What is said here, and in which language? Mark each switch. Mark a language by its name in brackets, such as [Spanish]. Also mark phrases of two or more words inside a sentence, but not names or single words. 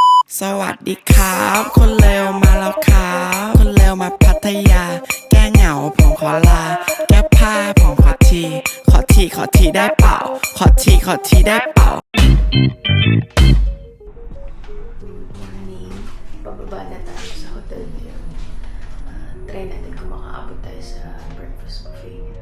[Thai] สวัสดีครับคนเลวมาแล้วครับคนเลวมาพัทยาแก้เหงาผมขอลาแก้ผ้าผมขอทีได้เปล่าขอทีได้เปล่า [English] Morning. [Filipino] Pababa na tayo sa hotel ngayon. Try natin kung makaabot tayo sa [English] breakfast buffet [Filipino] nila.